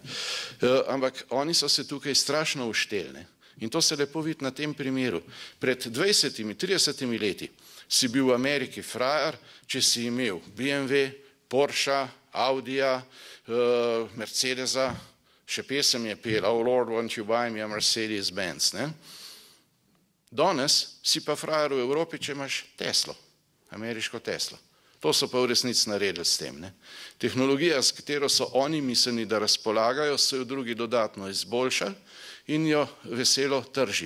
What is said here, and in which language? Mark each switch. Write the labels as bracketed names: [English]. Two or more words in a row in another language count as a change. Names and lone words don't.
[Slovenian] Ampak oni so se tukaj strašno ušteli. In to se lepo vidi na tem primeru. Pred 20-30 leti si bil v Ameriki frajer, če si imel BMW, Porsche, Audija, Mercedesa, še pesem je pela, [English] Oh Lord, won't you buy me a Mercedes-Benz. Ne? [Slovenian] Danes si pa frajer v Evropi, če imaš Teslo, ameriško Teslo. To so pa v resnici naredili s tem. Ne? Tehnologija, s katero so oni mislili, da razpolagajo, so jo drugi dodatno izboljšali in jo veselo tržijo.